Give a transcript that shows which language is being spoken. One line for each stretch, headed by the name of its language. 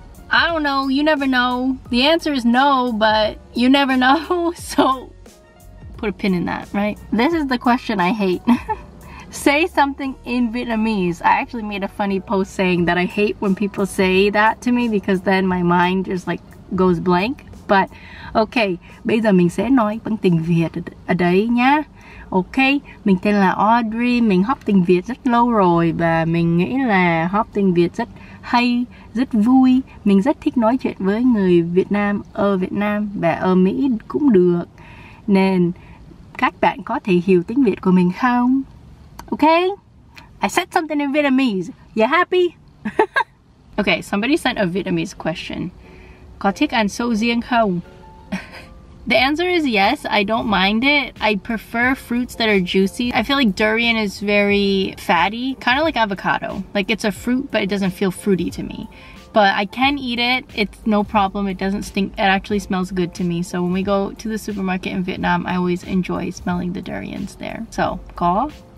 English: I don't know, you never know. The answer is no, but you never know. So put a pin in that, right? This is the question I hate. Say something in Vietnamese. I actually made a funny post saying that I hate when people say that to me, because then my mind just like goes blank. But okay,
Vietnamese: bây giờ mình sẽ nói bằng tiếng Việt ở đấy nhá. Ok, mình tên là Audrey, mình học tiếng Việt rất lâu rồi và mình nghĩ là học tiếng Việt rất hay, rất vui. Mình rất thích nói chuyện với người Việt Nam ở Việt Nam và ở Mỹ cũng được. Nên các bạn có thể hiểu tiếng Việt của mình không? Okay?
English: I said something in Vietnamese. You happy? Okay, somebody sent a Vietnamese question.
Vietnamese: Có thích ăn sầu riêng không?
English: The answer is yes, I don't mind it. I prefer fruits that are juicy. I feel like durian is very fatty, kind of like avocado. Like it's a fruit, but it doesn't feel fruity to me. But I can eat it. It's no problem. It doesn't stink. It actually smells good to me. So when we go to the supermarket in Vietnam, I always enjoy smelling the durians there. So,
Vietnamese: có.